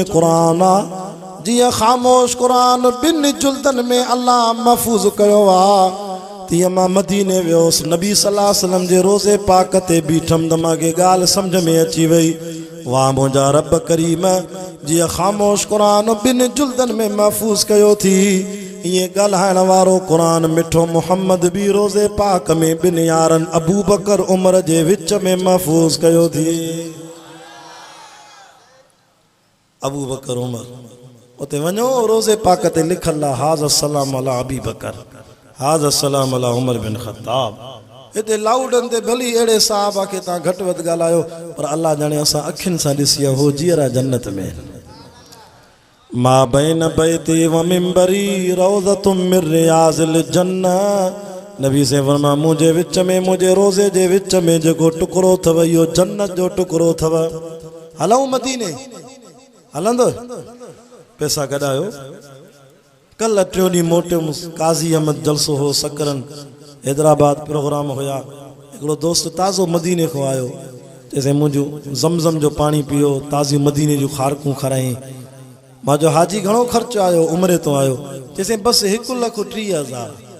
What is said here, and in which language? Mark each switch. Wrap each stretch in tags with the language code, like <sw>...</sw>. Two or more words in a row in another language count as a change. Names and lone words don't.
<sd>क़ुरान आहे जीअं ख़ामोश क़ुरान ॿिनि जुल्दनि में अलाह महफ़ूज़ कयो आहे तीअं मां मदीने वियोसि नबी</sd> <ar>صلى الله عليه وسلم</ar> <sd>जे रोज़े पाक ते बीठमि त मूंखे ॻाल्हि सम्झ में अची वई वाह मुंहिंजा रब करीम जीअं ख़ामोश क़ुरान ॿिनि जुल्दनि में महफ़ूज़ कयो थी ईअं ॻाल्हाइण वारो क़ुरान मिठो मोहम्मद बि रोज़े पाक में ॿिनि यारनि अबू बकर उमर जे विच में महफ़ूज़ कयो थी अबू बकर उमर उते वञो रोज़े पाक ते लिखल आहे</sd> <ar>هذا سلام على أبي بكر هذا سلام على عمر بن خطاب</ar> <sd>हिते लाउडनि ते भली अहिड़े साहबा खे तव्हां घटि वधि ॻाल्हायो पर अलाह ॼाणे असां अखियुनि सां ॾिसी आहे हो जीअरा जन्नत में</sd> <ar>ما بين بيتي ومنبري روضة من رياض الجنة</ar> <sd>नबी से फरमा मुंहिंजे विच में मुंहिंजे रोज़े जे विच में जेको टुकड़ो अथव इहो जन्नत जो टुकड़ो अथव हलूं मदीने हलंदो पैसा गॾायो कल टियों ॾींहुं मोटियुमि काज़ी अहमद जलसो हो सकरन हैदराबाद प्रोग्राम हुया हिकिड़ो दोस्त ताज़ो मदीने खां आयो चइसि मुंहिंजो ज़मज़म जो पाणी पियो ताज़ी मदीने जूं खारकूं खाराई मां जो हाजी घणो ख़र्चु आयो उमिरि तो आयो चइसि बसि 1,30,000</sd>